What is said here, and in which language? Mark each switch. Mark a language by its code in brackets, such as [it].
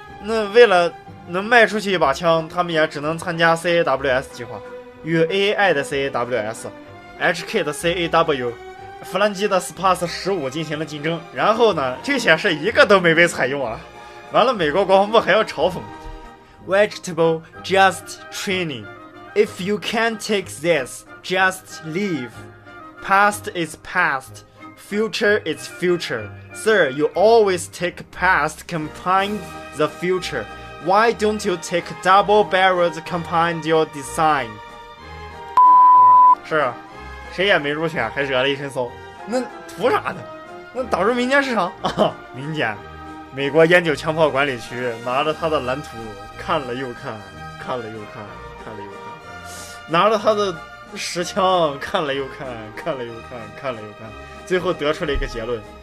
[zh] 那为了能卖出去一把枪，他们也只能参加 CAWS 计划，与 AAI 的 CAWS、HK 的 CAW、弗兰基的 SPAS 15进行了竞争，然后呢，这些是一个都没被采用完了，美国国防部还要嘲讽 [en] Vegetable just training. If you can't take this, just leave. Past is past. Future is future. Sir, you always take past combine the future. Why don't you take double barrels combine your design? [zh] 是谁也没入选，还惹了一身骚。那图啥呢？那打入民间市场民间，美国烟酒枪炮管理区拿着他的蓝图看了又看，看了又看，看了又看，拿着他的实枪看了又看，看了又看，看了又看，最后得出了一个结论：